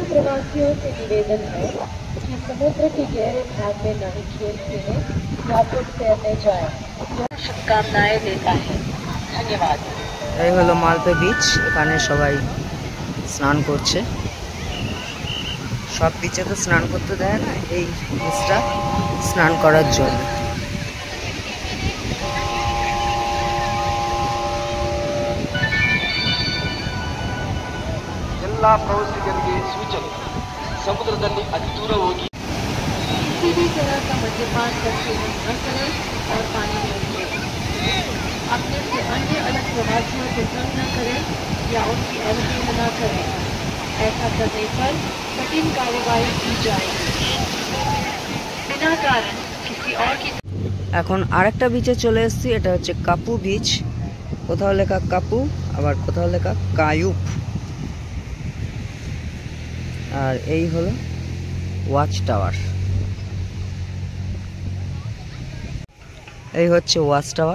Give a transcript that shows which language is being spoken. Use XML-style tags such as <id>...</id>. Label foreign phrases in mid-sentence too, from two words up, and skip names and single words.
<bn>এই হলো মালপে বিচ, এখানে সবাই স্নান করছে। সব বিচে তো স্নান করতে দেয় না, এই বিচটা স্নান করার জন্য।</bn> <kn>ಎಲ್ಲ ಪ್ರವಾಸಿಗರಿಗೆ ಸೂಚನೆ, ಸಮುದ್ರದಲ್ಲಿ ಅತಿ ದೂರ ಹೋಗಿ</kn> <hi>किसी भी तरह का मद्यपान का सेवन न करें और पानी में उतरें। अपने से अन्य अलग प्रवासियों को तंग न करें या उनकी अवहेलना न करें। ऐसा करने पर कठिन कार्रवाई की जाएगी। बिना कारण किसी और की।</hi> <bn>এখন আরেকটা বিচে চলে এসেছি, এটা হচ্ছে কাপু বিচ। কোথাও লেখা কাপু, আবার কোথাও লেখা কায়ুপ। আর এই হলো ওয়াচ টাওয়ার। এই হচ্ছে ওয়াচ টাওয়ার।</bn>